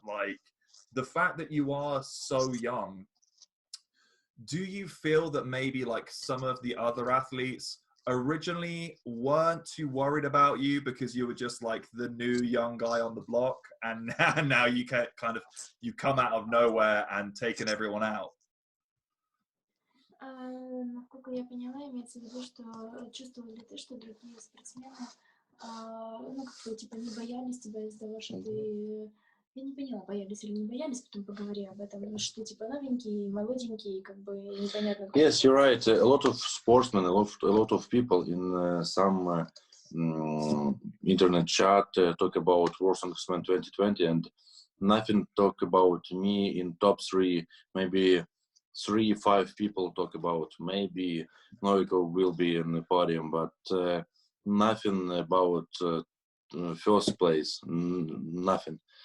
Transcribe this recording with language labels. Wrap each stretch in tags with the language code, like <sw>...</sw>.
<en>Like, the fact that you are so young, do you feel that maybe like some of the other athletes originally weren't too worried about you because you were just like the new young guy on the block, and now you can kind of, you come out of nowhere and taken everyone out?</en> <ru>Насколько я поняла, имеется в виду, что чувствовал ли ты, что другие спортсмены, ну, как-то, типа, не боялись тебя из-за того, что ты... Я не поняла, боялись или не боялись, потом поговори об этом, что, типа, новенький, молоденький, как бы, непонятно...</ru> <en>Yes, you're right. A lot of sportsmen, a lot of people in some internet chat talk about World Strongman 2020, and nothing talk about me in top 3, maybe 3-5 people talk about maybe Novikov will be in the podium, but nothing about first place, nothing.</en>